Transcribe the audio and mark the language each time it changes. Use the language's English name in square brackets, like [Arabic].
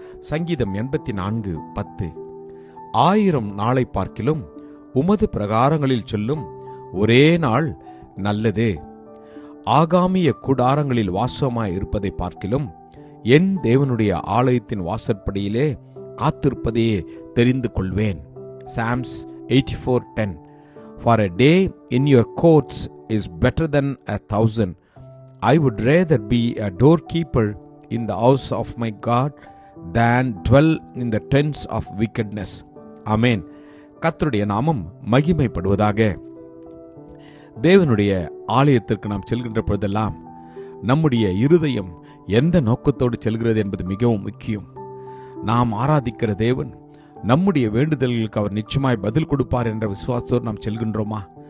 [Tamil] சங்கீதம் 84:10 1000 நாளை பார்க்கிலும் உமது பிரகாரங்களில் சொல்லும் ஒரே நாள் நல்லது. ஆகாமிய கூடாரங்களில் வாசமாய் இருப்பதை பார்க்கிலும் என் தேவனுடைய ஆலயத்தின் வாசற்படியிலே காத்திருப்பதையே தெரிந்து கொள்வேன். [English] Psalms 84:10 For a day in your courts is better than 1,000. I would rather be a doorkeeper in the house of my God than dwell in the tents of wickedness. [Tamil] Amen. கர்த்தருடைய நாமம் மகிமைப்படுவதாக. தேவனுடைய ஆலயத்திற்கு நாம் செல்கின்ற பொழுதெல்லாம் நம்முடைய இருதயம் எந்த நோக்கத்தோடு செல்கிறது என்பது மிகவும் முக்கியம். நாம் ஆராதிக்கிற தேவன் நம்முடைய வேண்டுதல்களுக்கு அவர் நிச்சயமாய் பதில் கொடுப்பார் என்ற விசுவாசத்தோடு நாம் செல்கின்றோமா?